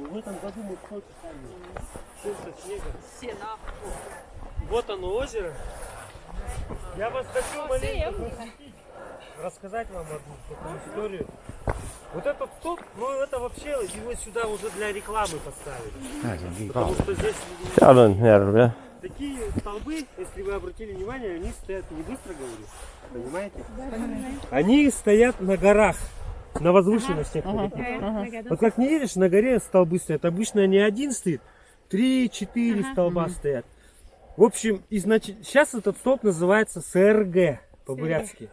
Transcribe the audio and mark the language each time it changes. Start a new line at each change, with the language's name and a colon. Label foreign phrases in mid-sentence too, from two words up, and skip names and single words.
Russian: В этом году мы только сами. Снега. Вот оно озеро. Я вас хочу маленько просветить, рассказать вам одну такую историю. Вот этот столб, ну это вообще его сюда уже для рекламы поставили. Потому что здесь
Estonian: Seal on järv jah.
Russian: такие столбы, если вы обратили внимание, они стоят, не быстро говорю, понимаете? Они стоят на горах, на возвышенностях. Вот как не видишь, на горе столбы стоят. Обычно не один стоит, 3-4 столба стоят. В общем, сейчас этот столб называется СРГ по-бурятски.